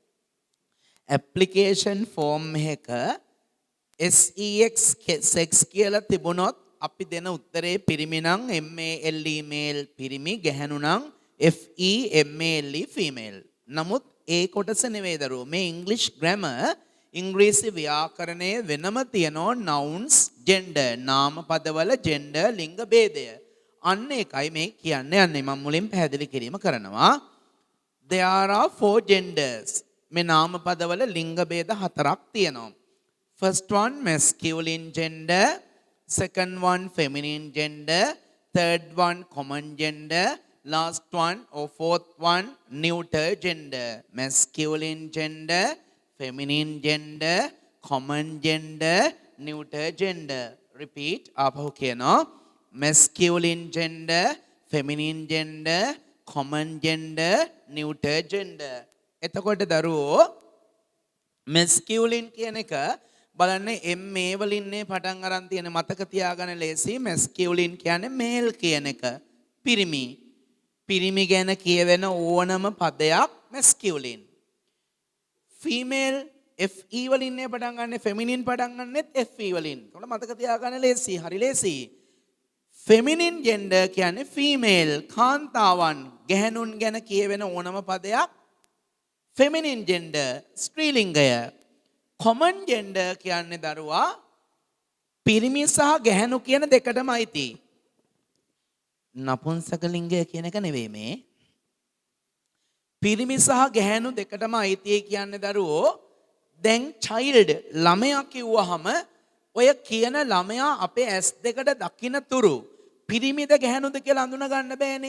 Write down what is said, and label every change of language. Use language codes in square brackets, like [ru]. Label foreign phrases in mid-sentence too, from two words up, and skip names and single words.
[en] application form [si] එක [en] SEX sex [si] කියලා තිබුණොත් අපි දෙන උත්තරේ පිරිමි නම් [en] MALE male [si] පිරිමි, ගැහණු නම් [en] FEMALE female. [si] නමුත් ඒ කොටස නෙවෙයි දරුවෝ. මේ [en] English grammar [si] ඉංග්‍රීසි ව්‍යාකරණයේ වෙනම තියෙනවා [en] nouns gender [si] නාම පදවල gender ලිංග ભેදය. අන්න ඒකයි මේ කියන්න යන්නේ. මම මුලින් පැහැදිලි කිරීම කරනවා. [en] There are 4 genders. [si] මේ නාම පදවල ලිංග ભેද 4ක් තියෙනවා. [en] First one masculine gender, second one feminine gender, third one common gender, last one or fourth one neuter gender. Masculine gender, feminine gender, common gender, neuter gender. Repeat. [si] ආපහු කියනවා. [en] masculine gender, feminine gender, common gender, neuter gender. [si] එතකොට දරුවෝ masculine කියන එක බලන්න MA වලින්නේ පටන් අරන් තියෙන මතක තියාගන්න ලේසි. masculine කියන්නේ male කියන එක පිරිමි. පිරිමි ගැන කියවෙන ඕනම පදයක් masculine. female FE වලින්නේ පටන් ගන්න, feminine පටන් ගන්නෙත් FE වලින්. ඒකට මතක තියාගන්න ලේසි, හරි ලේසි. [en] feminine gender [si] කියන්නේ female කාන්තාවන්, ගැහණුන් ගැන කියවෙන ඕනම පදයක් [en] feminine gender [si] ස්ත්‍රීලිංගය. [en] common gender [si] කියන්නේ දරුවා පිරිමි සහ ගැහණු කියන දෙකටම අයිති. නපුංසක ලිංගය කියන එක නෙවෙයි මේ. පිරිමි සහ ගැහණු දෙකටම අයිති කියන්නේ දරුවෝ දැන් child ළමයා කිව්වහම ඔය කියන ළමයා අපේ ඇස් දෙකට දකින්න තුරු පිරිමිද ගැහණුද කියලා අඳුන ගන්න බෑනේ.